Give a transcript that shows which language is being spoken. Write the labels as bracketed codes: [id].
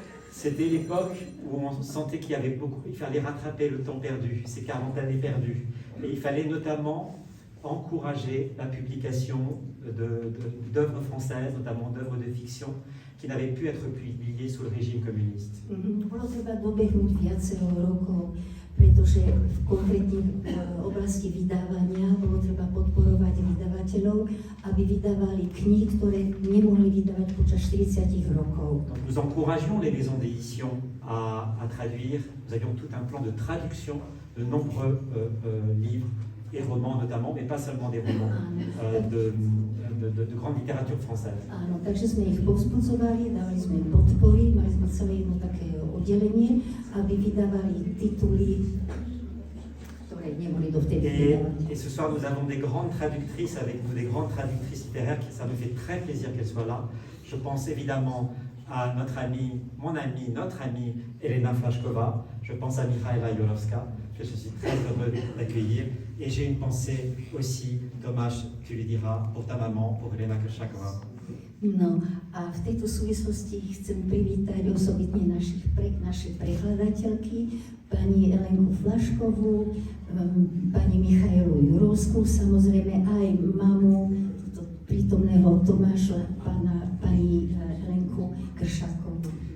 [fr] C'était l'époque où on sentait qu'il y avait beaucoup, il fallait rattraper le temps perdu, ces 40 années perdues. Et il fallait notamment encourager la publication d'œuvres françaises, notamment d'œuvres de fiction, qui n'avaient pu être publiées sous le régime communiste. [sk] Bolo treba dobehnúť viacero rokov, pretože v konkrétnych oblasti vydávania bolo treba podporovať vydavateľov, aby vydávali knihy, ktoré nemohli vydávať počas 40 rokov. [fr] Donc nous encouragions les maisons d'édition à traduire. Nous avions tout un plan de traduction de nombreux livres et romans notamment, mais pas seulement des romans, de grande littérature française. [sk] Áno, takže sme ich povzbudzovali, dávali sme im podpory, mali sme celé jedno také oddelenie, aby vydávali tituly, ktoré neboli dovtedy vydávané. [fr] Et ce soir, nous avons des grandes traductrices avec nous, des grandes traductrices littéraires, ça me fait très plaisir qu'elles soient là. Je pense évidemment à notre amie, notre amie Elena Flashkova, je pense à Mikhaila Yorovska, que je suis très heureux d'accueillir. Et j'ai une pensée aussi, Tomáš, tu lui diras, pour ta maman, pour Elena Kershakova. [sk] No a v tejto súvislosti chcem privítať osobitne naše prekladateľky, pani Elenku Flaškovú, pani Michailu Jurovskú, samozrejme aj mamu prítomného Tomáša, pani Elenku Kršakovú.